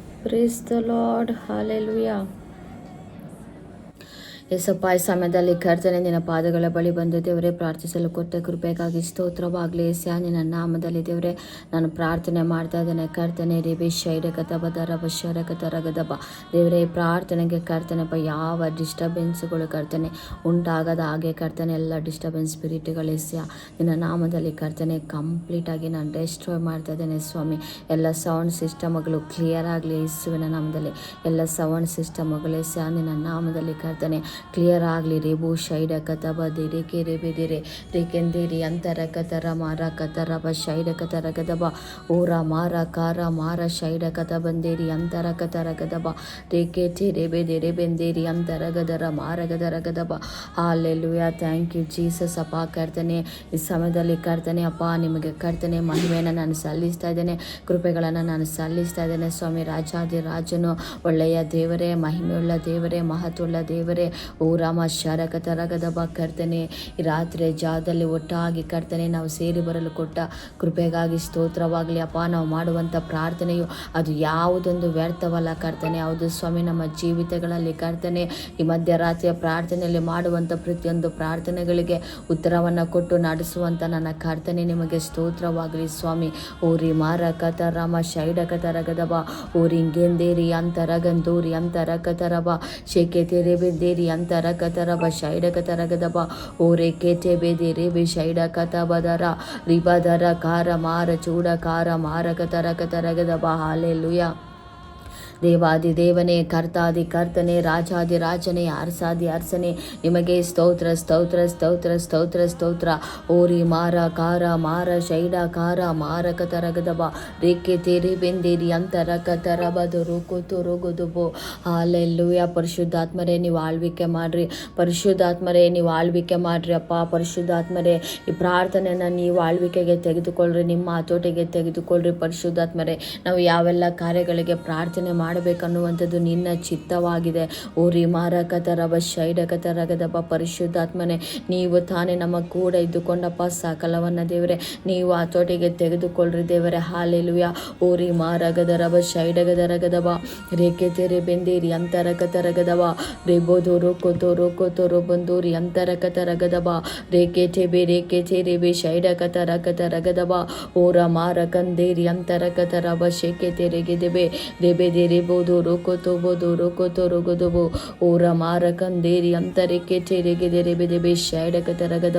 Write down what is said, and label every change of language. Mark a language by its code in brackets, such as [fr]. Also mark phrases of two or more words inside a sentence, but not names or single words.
[en] Praise the Lord. Hallelujah. [kn] ಯೇಸಪ್ಪ ಈ ಸಮಯದಲ್ಲಿ ಕರ್ತನೆ ನಿನ್ನ ಪಾದಗಳ ಬಳಿ ಬಂದು ದೇವರೇ ಪ್ರಾರ್ಥಿಸಲು ಕೊಟ್ಟ ಕೃಪೆಗಾಗಿ ಸ್ತೋತ್ರವಾಗಲಿ. ಏಸ್ಯ ನಿನ್ನ ನಾಮದಲ್ಲಿ ದೇವರೇ ನಾನು ಪ್ರಾರ್ಥನೆ ಮಾಡ್ತಾ ಇದ್ದೇನೆ. ಕರ್ತನೆ ರೇಬಿ ಶೈರಕತಬದರ ಬಶರಕತರಗದಬ ದೇವರೇ ಪ್ರಾರ್ಥನೆಗೆ ಕರ್ತನೆಪ್ಪ ಯಾವ ಡಿಸ್ಟರ್ಬೆನ್ಸ್ಗಳು ಕರ್ತನೆ ಉಂಟಾಗದ ಹಾಗೆ ಕರ್ತನೆ ಎಲ್ಲ [en] disturbance spirits [kn] ಏಸ್ಯ ನಿನ್ನ ನಾಮದಲ್ಲಿ ಕರ್ತನೆ ಕಂಪ್ಲೀಟಾಗಿ ನಾನು ಡೆಸ್ಟ್ರಾಯ್ ಮಾಡ್ತಾ ಇದ್ದೇನೆ ಸ್ವಾಮಿ. ಎಲ್ಲ [en] sound systems [kn] ಕ್ಲಿಯರ್ ಆಗಲಿ ಯೇಸುವಿನ ನಾಮದಲ್ಲಿ. ಎಲ್ಲ [en] sound systems [kn] ಏಸ್ಯ ನಿನ್ನ ನಾಮದಲ್ಲಿ ಕರ್ತನೆ ಕ್ಲಿಯರ್ ಆಗಲಿ. ರೇಬು ಶೈಡ ಕತಬ ದೇರೆಕೆ ರೇಬೆದಿರೆ ರೇಕೆಂದೇರಿ ಅಂತರ ಕತರ ಮಾರ ಕತರಬ ಶೈಡ ಕತರ ಗದಬ ಓರ ಮಾರ ಕಾರ ಮಾರ ಶೈಡ ಕತ ಬಂದೇರಿ ಅಂತರ ಕತರ ಗದಬ ರೇಕೆ ಚೆ ರೇಬೆದೆ ರೇಬೆಂದೇರಿ ಅಂತರ ಗದರ ಮಾರ ಗದರ ಗದಬ. ಹಾಲೆಲೂಯಾ. [en] thank you Jesus ಅಪ್ಪ. [kn] ಕರ್ತನೆ ಈ ಸಮಯದಲ್ಲಿ ಕರ್ತನೆ ಅಪ್ಪ ನಿಮಗೆ ಕರ್ತನೆ ಮಹಿಮೆಯನ್ನು ನಾನು ಸಲ್ಲಿಸ್ತಾ ಇದ್ದೇನೆ, ಕೃಪೆಗಳನ್ನು ನಾನು ಸಲ್ಲಿಸ್ತಾ ಇದ್ದೇನೆ ಸ್ವಾಮಿ. ರಾಜಾದಿ ರಾಜನು ಒಳ್ಳೆಯ ದೇವರೇ, ಮಹಿಮೆಯುಳ್ಳ ದೇವರೇ, ಮಹತ್ವವುಳ್ಳ ದೇವರೇ. ಓ ರಾಮ ಶರಕತರಗದಬ ಕರ್ತನೆ ಈ ರಾತ್ರಿ ಜಾಗದಲ್ಲಿ ಒಟ್ಟಾಗಿ ಕರ್ತನೆ ನಾವು ಸೇರಿ ಬರಲು ಕೊಟ್ಟ ಕೃಪೆಗಾಗಿ ಸ್ತೋತ್ರವಾಗಲಿ ಅಪ್ಪ. ನಾವು ಮಾಡುವಂಥ ಪ್ರಾರ್ಥನೆಯು ಅದು ಯಾವುದೊಂದು ವ್ಯರ್ಥವಲ್ಲ ಕರ್ತನೆ. ಹೌದು ಸ್ವಾಮಿ, ನಮ್ಮ ಜೀವಿತಗಳಲ್ಲಿ ಕರ್ತನೆ ಈ ಮಧ್ಯರಾತ್ರಿಯ ಪ್ರಾರ್ಥನೆಯಲ್ಲಿ ಮಾಡುವಂಥ ಪ್ರತಿಯೊಂದು ಪ್ರಾರ್ಥನೆಗಳಿಗೆ ಉತ್ತರವನ್ನು ಕೊಟ್ಟು ನಡೆಸುವಂಥ ನನ್ನ ಕರ್ತನೆ ನಿಮಗೆ ಸ್ತೋತ್ರವಾಗಲಿ ಸ್ವಾಮಿ. ಓರಿ ಮಾರ ಕತರಾಮ ಶೈಡ ಕತರಗದಬ ಓರಿ ಇಂಗೆಂದೇರಿ ಅಂತರಗಂದೂರಿ ಅಂತರಕತರಬ ಶೇಕೆ ತೆರೆಬೆಂದೇರಿ ಅಂತರ ಕತರಬ ಶೈಡ ಕತರಗದಬ ಓರೆ ಕೆಟೆ ಬೆದೆ ಬಿ ಶೈಡ ಕತಬದರ ರಿಬದರ ಕಾರ ಮಾರ ಚೂಡ ಕಾರ ಮಾರ ಕತರ ಕತರಗದಬ. ಹಾಲೆಲೂಯಾ. ದೇವಾದಿ ದೇವನೇ, ಕರ್ತಾದಿ ಕರ್ತನೆ, ರಾಜಾದಿ ರಾಜನೇ, ಅರಸಾದಿ ಅರಸನೇ, ನಿಮಗೆ ಸ್ತೋತ್ರ ಸ್ತೋತ್ರ ಸ್ತೋತ್ರ ಸ್ತೋತ್ರ ಸ್ತೋತ್ರ. ಓರಿ ಮಾರ ಕಾರ ಮಾರ ಶೈಡ ಕಾರ ಮಾರ ಕತರಗದಬ ರೇಕೆ ತೇರಿ ಬೆಂದೇರಿ ಅಂತರ ಕತರಬದು ರುಕುತು ರುಗುದುಬು. ಹಾಲೆಲೂಯಾ. ಪರಿಶುದ್ಧಾತ್ಮರೇ ನೀವು ಆಳ್ವಿಕೆ ಮಾಡ್ರಿ, ಪರಿಶುದ್ಧಾತ್ಮರೇ ನೀವು ಆಳ್ವಿಕೆ ಮಾಡ್ರಿ ಅಪ್ಪ. ಪರಿಶುದ್ಧಾತ್ಮರೇ ಈ ಪ್ರಾರ್ಥನೆಯನ್ನು ನೀವು ಆಳ್ವಿಕೆಗೆ ತೆಗೆದುಕೊಳ್ಳ್ರಿ, ನಿಮ್ಮ ಹತೋಟಿಗೆ ತೆಗೆದುಕೊಳ್ಳ್ರಿ ಪರಿಶುದ್ಧಾತ್ಮರೇ. ನಾವು ಯಾವೆಲ್ಲ ಕಾರ್ಯಗಳಿಗೆ ಪ್ರಾರ್ಥನೆ ಮಾಡಬೇಕನ್ನುವಂಥದ್ದು ನಿನ್ನ ಚಿತ್ತವಾಗಿದೆ. ಓರಿ ಮಾರಕತರಬ ಶೈಡಕತರಗದಬ ಪರಿಶುದ್ಧಾತ್ಮನೆ ನೀವು ತಾನೇ ನಮ್ಮ ಕೂಡ ಇದ್ದುಕೊಂಡಪ್ಪ ಸಕಲವನ್ನ ದೇವರೇ ನೀವು ಹತೋಟಿಗೆ ತೆಗೆದುಕೊಳ್ಳ್ರಿ ದೇವರೇ. ಹಾಲೆಲೂಯಾ. ಓರಿ ಮಾರಗದರಬ ಶೈಡಗದರಗದಬ ರೇಕೆ ತೆರೆ ಬೆಂದೇರಿ ಅಂತರಕತರಗದಬ ರೇಬೋದು ರೋಕೋತೋ ರೋಕೋತೋ ಬಂದೂರಿ ಅಂತರಕತರಗದಬ ರೇಕೆ ಚೆಬೆ ರೇಕೆ ಚೆರೆಬೆ ಶೈಡಕತರಕತರಗದಬ ಓರ ಮಾರ ಕಂದೇರಿ ಅಂತರಕತರಬ ಶೇಕೆ ತೆರೆಗೆದೆಬೆ ರೆಬೆದೆ ಬೋದು ರೋಕೋತೋ ಬೋದು ರೋಕೋತೋ ರೋಗೋದೋಬೋ ಓರ ಮಾರ ಕಂದೇರಿ ಅಂತರಕ್ಕೆ ಚೆರೆಗೆದೆ ರೆಬೆದೆಬೆ ಶೈಡಕತರಗದಬ.